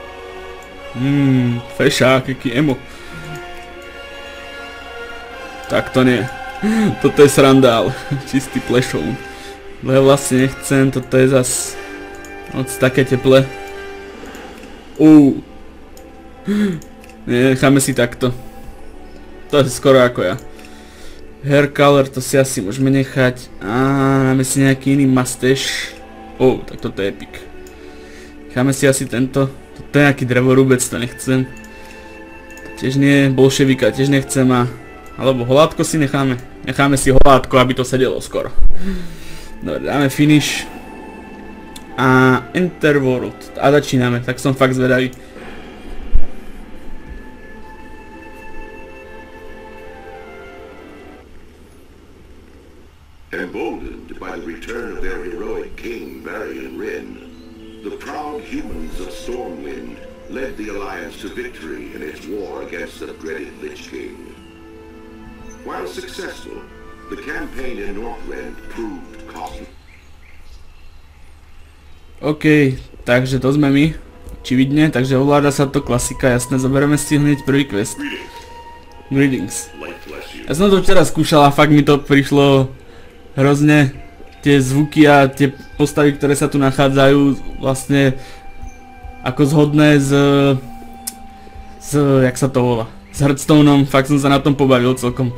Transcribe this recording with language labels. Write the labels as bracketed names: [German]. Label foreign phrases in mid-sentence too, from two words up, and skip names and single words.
[Slovak] Fešák, aký emo. Tak to nie. Toto je srandál, čistý plešov. Lebo vlastne nechcem, toto je zas moc také teple. Necháme si takto. To je skoro ako ja. [English] Hair color, [Slovak] to si asi môžeme nechať. Máme si nejaký iný mustache. Tak toto je epic. Necháme si asi tento. Toto je nejaký drevorúbec, to nechcem. Tiež nie, bolševika tiež nechcem alebo holátko si necháme. Necháme si holátko, aby to sedelo skoro. Dobre, dáme finish. A [English] Enter World. [Slovak] A začíname, tak som fakt zvedavý. [English] Emboldened by the return of their heroic king, Varian Wrynn, the proud humans of Stormwind led the Alliance to victory in its war against the dreaded Lich King. While successful, the campaign in Northrend proved costly. [Slovak] OK, takže to sme my, očividne, takže ovláda sa to klasika, jasné, zoberieme si hneď prvý quest. [English] Greetings. [Slovak] Ja som to včera skúšal a fakt mi to prišlo hrozne, tie zvuky a tie postavy, ktoré sa tu nachádzajú, vlastne ako zhodné s jak sa to volá, s Hearthstoneom, fakt som sa na tom pobavil celkom.